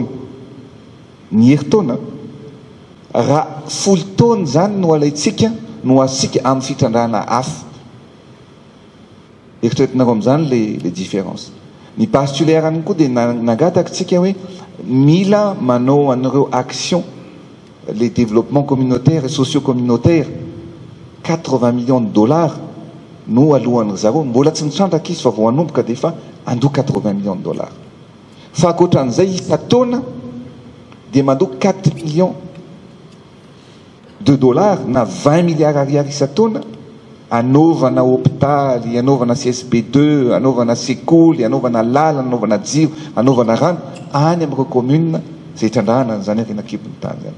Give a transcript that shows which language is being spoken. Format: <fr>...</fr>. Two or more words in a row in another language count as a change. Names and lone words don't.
<mg>Ny herintaona raha folo taona zany no alaitsika no asika amin'ny fitrandrahana hafa. Eritreretinareo amin'izany le différence. Ny base tuléaire any koa dia nangataka tsika hoe mila manao an'ireo</mg> <fr>action les développements communautaires et socio-communautaires 80 millions de dollars</fr> <mg>no alohan'ny zareo. Mbola tsy mitrandraka izy fa vao hanomboka dia efa andoha 80</mg> <fr>millions de dollars.</fr> <mg>Fa ankoatran'izay isa-taona dia mandoha 4</mg> <fr>millions de dollars</fr> <mg>na 20 milliards ariary isa-taona anaovana hôpitaly, anaovana CSP2, anaovana sekoly, anaovana lalana, anaovana jiro, anaovana rano any amin'ireo commune izay trandrahana zany reny ankibon'ny tany zany.</mg>